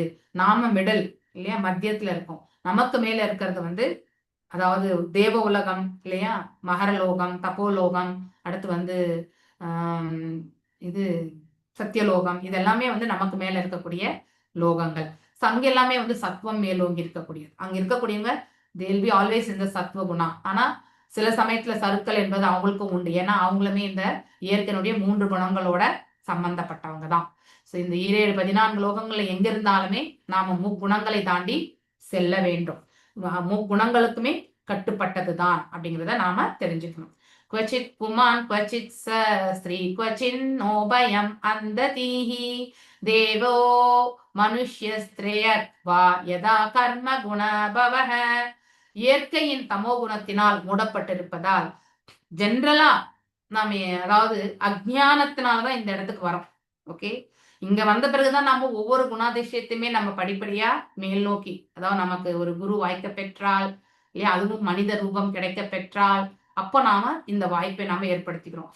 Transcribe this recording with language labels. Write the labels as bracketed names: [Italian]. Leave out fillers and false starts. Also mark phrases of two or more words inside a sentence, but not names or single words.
[Tamil] நாம மிடல் இல்லையா, மத்தியத்துல இருக்கோம். நமக்கு மேல இருக்கிறது வந்து அதாவது தேவ உலகம் இல்லையா, மகரலோகம், தப்போலோகம், அடுத்து வந்து இது சத்தியலோகம். இதெல்லாமே வந்து நமக்கு மேல இருக்கக்கூடிய லோகங்கள். அங்க எல்லாமே வந்து சத்துவம் மேலோங்கி இருக்கக்கூடியது. அங்க இருக்கக்கூடியவங்க [English] they'll be always in the [Tamil] சத்துவ குணா. ஆனா சில சமயத்துல சருக்கள் என்பது அவங்களுக்கும் உண்டு. ஏன்னா அவங்களுமே இந்த இயற்கையினுடைய 3 குணங்களோட சம்பந்தப்பட்டவங்க தான். சோ இந்த 14 லோகங்கள்ல எங்க இருந்தாலுமே நாம முக்குணங்களை தாண்டி செல்ல வேண்டும். முக்குணங்களுக்குமே கட்டுப்பட்டதுதான் அப்படிங்கிறத நாம தெரிஞ்சுக்கணும். [Sanskrit] क्वचित् पुमान् क्वचित् स्त्री क्वचिन्नोभयम् अन्दतीः देवो मनुष्यस्तिर्यग्वा यथा कर्म गुणभवः. [Tamil] இயற்கையின் தமோ குணத்தினால் மூடப்பட்டிருப்பதால் ஜென்ரலா நாம அதாவது அஜ்ஞானத்தினாலதான் இந்த இடத்துக்கு வரோம். ஓகே, இங்க வந்த பிறகுதான் நம்ம ஒவ்வொரு குணாதிசயத்தையுமே நம்ம படிப்படியா மேல் நோக்கி, அதாவது நமக்கு ஒரு குரு வாய்க்க பெற்றால் இல்லையா, அதுவும் மனித ரூபம் கிடைக்க பெற்றால் அப்போ நாம இந்த வாய்ப்பை நாம ஏற்படுத்திக்கிறோம்.